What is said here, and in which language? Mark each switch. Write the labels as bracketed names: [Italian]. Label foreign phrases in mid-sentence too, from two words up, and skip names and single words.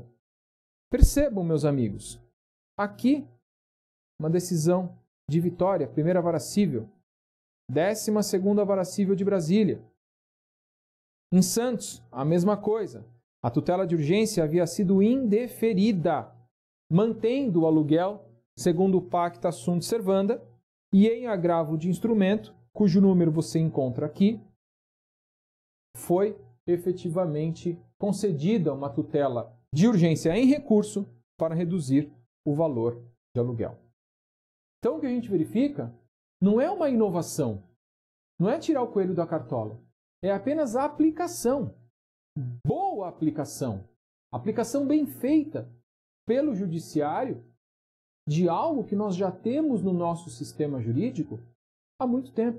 [Portuguese] Percebam, meus amigos, aqui uma decisão de Vitória, primeira vara civil, 12ª vara civil de Brasília. Em Santos, a mesma coisa. A tutela de urgência havia sido indeferida, mantendo o aluguel segundo o [Latin] pacta sunt servanda, [Portuguese] e em agravo de instrumento, cujo número você encontra aqui, foi efetivamente concedida uma tutela de urgência em recurso para reduzir o valor de aluguel. Então, o que a gente verifica não é uma inovação, não é tirar o coelho da cartola, é apenas a aplicação, boa aplicação bem feita pelo judiciário de algo que nós já temos no nosso sistema jurídico há muito tempo.